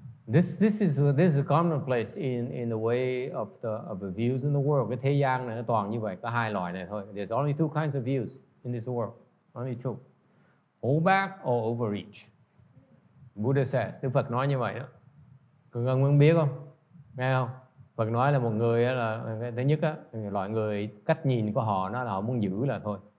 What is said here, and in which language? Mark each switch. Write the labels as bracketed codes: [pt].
[en] This is commonplace in the way of the views in the world. [vi] Cái thế gian này nó toàn như vậy, có 2 loại này thôi. [en] There's only 2 kinds of views in this world. Only 2. Hold back or overreach. Buddha says, [vi] Đức Phật nói như vậy đó. Có cần muốn biết không? Nghe không? Phật nói là một người là thứ nhất á, loại người cách nhìn của họ nó là họ muốn giữ là thôi.